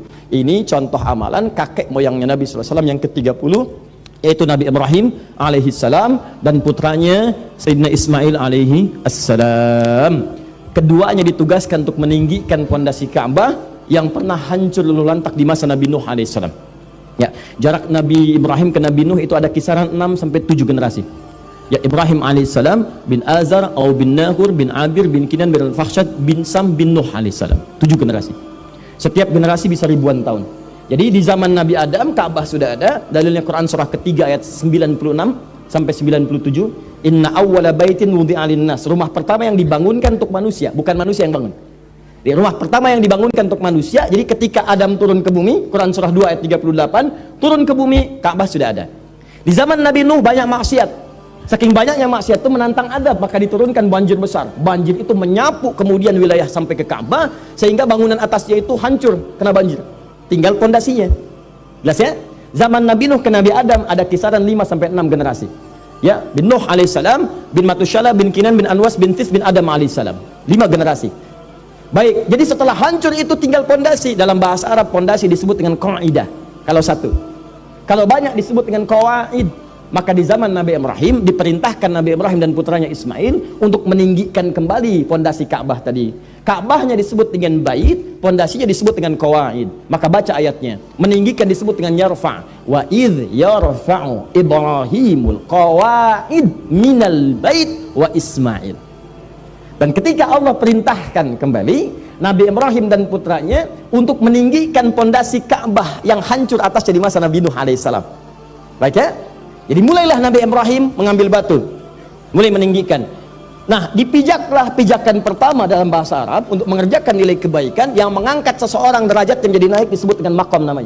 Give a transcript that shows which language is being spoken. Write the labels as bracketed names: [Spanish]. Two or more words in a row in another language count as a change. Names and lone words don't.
[Indonesian] Ini contoh amalan kakek moyangnya Nabi SAW yang ke-30, yaitu Nabi Ibrahim alaihissalam dan putranya Sayyidina Ismail alaihissalam. Keduanya ditugaskan untuk meninggikan pondasi Ka'bah yang pernah hancur luluh lantak di masa Nabi Nuh alaihissalam. Ya, jarak Nabi Ibrahim ke Nabi Nuh itu ada kisaran 6-7 generasi. Ya, Ibrahim alaihissalam bin Azar, atau bin Nahur, bin Abir, bin Kinan, bin Al-Fakhshad, bin Sam, bin Nuh alaihissalam. 7 generasi. Setiap generasi bisa ribuan tahun. Jadi di zaman Nabi Adam, Ka'bah sudah ada. Dalilnya Quran surah ketiga ayat 96 sampai 97. [Arabic] إن أول بيت وضع للناس. [Indonesian] Rumah pertama yang dibangunkan untuk manusia, bukan manusia yang bangun. Di rumah pertama yang dibangunkan untuk manusia. Jadi ketika Adam turun ke bumi, Quran surah 2 ayat 38, turun ke bumi, Ka'bah sudah ada. Di zaman Nabi Nuh banyak maksiat. Saking banyaknya maksiat itu menantang adab, maka diturunkan banjir besar. Banjir itu menyapu kemudian wilayah sampai ke Ka'bah, sehingga bangunan atasnya itu hancur kena banjir. Tinggal pondasinya. Jelas ya? Zaman Nabi Nuh ke Nabi Adam ada kisaran 5-6 generasi. Ya, bin Nuh alaihissalam, bin Matushala, bin Kinan, bin Anwas, bin Tis, bin Adam alaihissalam. 5 generasi. Baik, jadi setelah hancur itu tinggal pondasi. Dalam bahasa Arab pondasi disebut dengan qaidah. Kalau satu. Kalau banyak disebut dengan qawaid. Maka di zaman Nabi Ibrahim diperintahkan Nabi Ibrahim dan putranya Ismail untuk meninggikan kembali pondasi Ka'bah tadi. Ka'bahnya disebut dengan bait, pondasinya disebut dengan qawaid. Maka baca ayatnya. Meninggikan disebut dengan yarfa'. [Arabic] وإذ يرفع إبراهيم القواعد من البيت وإسماعيل. [Indonesian] Dan ketika Allah perintahkan kembali Nabi Ibrahim dan putranya untuk meninggikan pondasi Ka'bah yang hancur atasnya di masa Nabi Nuh alaihissalam. Baik ya? Jadi mulailah Nabi Ibrahim mengambil batu, mulai meninggikan. Nah, dipijaklah pijakan pertama dalam bahasa Arab untuk mengerjakan nilai kebaikan yang mengangkat seseorang derajat yang jadi naik disebut dengan maqam namanya.